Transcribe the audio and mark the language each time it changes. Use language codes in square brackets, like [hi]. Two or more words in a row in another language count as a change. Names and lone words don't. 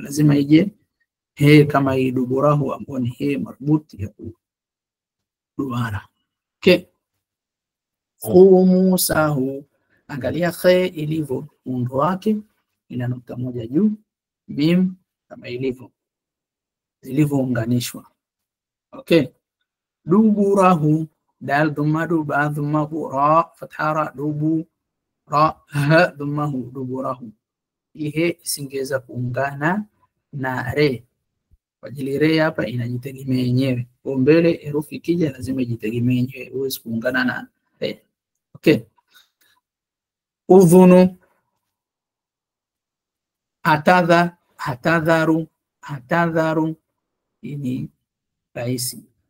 [sw] Lazima ije he kama hii duburahu ambayo ni he marbuti ya duara. Okay. Khumusahu, angalia khe ilivyo muundo wake, ina nukta moja juu, mim kama ilivyo zilivyounganishwa. Okay. Duburahu, dal dhamma ba dhamma ra fatha ra dubu ra ha dhammahu duburahu. Hii isingeweza kuungana na re. Kwa ajili re hapa inajitegemea yenyewe. Kwa mbele herufi ikija lazima ijitegemee yenyewe, huwezi kuungana na re. Okay. Udhunu, atadharu ini rahisi.